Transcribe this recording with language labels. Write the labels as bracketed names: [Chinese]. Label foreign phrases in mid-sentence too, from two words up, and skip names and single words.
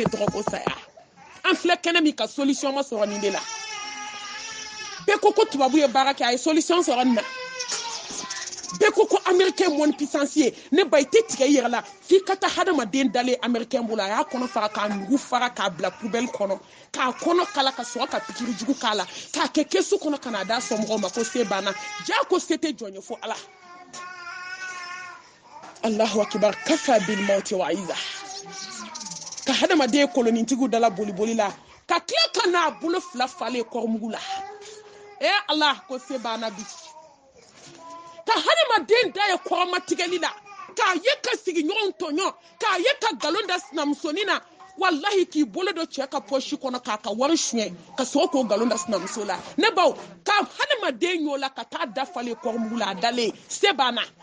[Bambara] tɔgɔ ko saya an filɛ kɛnɛ min ka solution ma sɔrɔ nin de la bɛɛ ko tubabu ye baara kɛ a ye solution sɔrɔ nin na bɛɛ ko américain mɔni puissance ye ne ba i tɛ tigɛ i yɛrɛ la f'i ka taa hadamaden dalen américain bolo a y'a kɔnɔ fara k'a nugu fara k'a bila poubelle kɔnɔ k'a kɔnɔ kala ka sɔrɔ ka pikiri jugu k'a la k'a kɛ kesu kɔnɔ ka n'a d'a somɔgɔw ma ko se banna jaa ko se tɛ jɔn ye fo ala [Arabic] الله أكبر كفى بالموت واعظا [Bambara] ka hadamaden kolonitigiw dala boli la ka tila ka n'a bolo fila falen kɔrɔmugu la ala ko se banna bi ka hadamaden da ye kɔrɔmatigɛli la k'a ye ka sigiɲɔgɔnw tɔɲɔ k'a ye ka nkalon da sinamusonin na wallahi k'i bolo don cɛ ka pɔsi kɔnɔ k'a ka wari suɲɛ ka sɔrɔ k'o nkalon da sinamuso la ne baw ka hadamaden y'o la ka taa dafalen kɔrɔmugu la a dalen se banna